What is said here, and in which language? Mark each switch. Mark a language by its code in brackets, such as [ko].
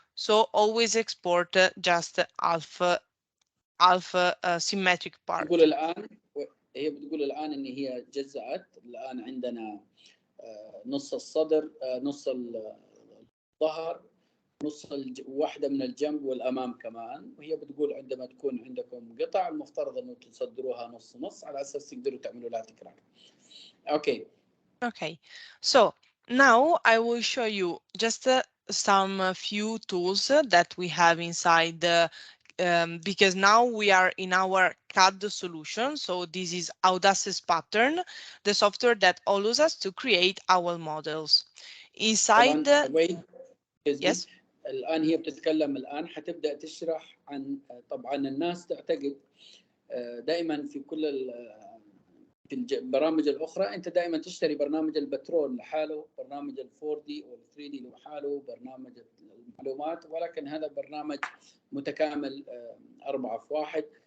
[en] So always export just half symmetric part. [ar] تقول الآن هي بتقول الآن إن هي جزأت. الآن عندنا نص الصدر، نص الظهر، نص واحدة من الجنب والأمام كمان. وهي بتقول عندما تكون عندكم قطع المفترض إنه تصدروها نص نص على أساس تقدروا تعملوا لها تكرار. [en] Okay. Okay. So now I will show you just some few tools that we have inside the because now we are in our CAD solution. So this is Audace's pattern, the software that allows us to create our models. Inside the yes. [ar] الآن هي بتتكلم الآن حتبدأ تشرح عن طبعا الناس تعتقد دائما في كل في البرامج الأخرى أنت دائما تشتري برنامج البترول لحاله، برنامج ال 4D أو 3D لحاله، برنامج المعلومات، ولكن هذا برنامج متكامل 4 في 1.